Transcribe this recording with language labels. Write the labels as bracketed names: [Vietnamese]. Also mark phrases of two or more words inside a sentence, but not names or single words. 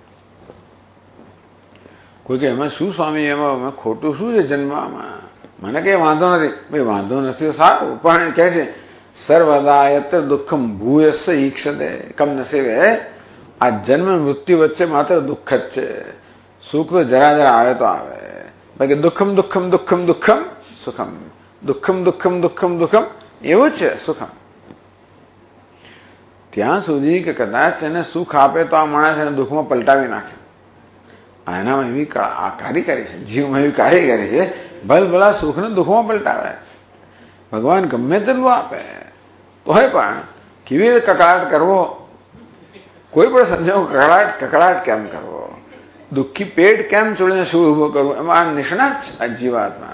[Gujarati] કોઈ કે એમાં શું સ્વામી, એમાં ખોટું શું છે જન્મમાં? મને કઈ વાંધો નથી. ભાઈ વાંધો નથી સારું, પણ કહે છે [Sanskrit] सर्वदा यत्र दुःखम भूयस्स ईक्षते [Gujarati] કમ નસીબે. આ જન્મ મૃત્યુ વચ્ચે માત્ર દુઃખ જ છે. સુખ તો જરા જરા આવે તો આવે. બાકી દુઃખમ દુઃખમ દુઃખમ દુઃખમ સુખમ, દુઃખમ દુઃખમ દુઃખમ દુઃખમ એવું છે સુખમ. ત્યાં સુધી કે કદાચ એને સુખ આપે તો આ માણસ એને દુઃખમાં પલટાવી નાખે. એનામાં એવી કારીગરી છે, જીવમાં એવી કારીગરી છે, ભલભલા સુખને દુઃખમાં પલટાવે. ભગવાન ગમે તેટલું આપે તોય પણ કેવી રીતે કકળાટ કરવો, કોઈ પણ સંજોગ કકળાટ કેમ કરવો, દુઃખી પેટ કેમ ચોળીને શું ઉભો કરવું, એમાં આ નિષ્ણાત છે આ જીવાત્મા.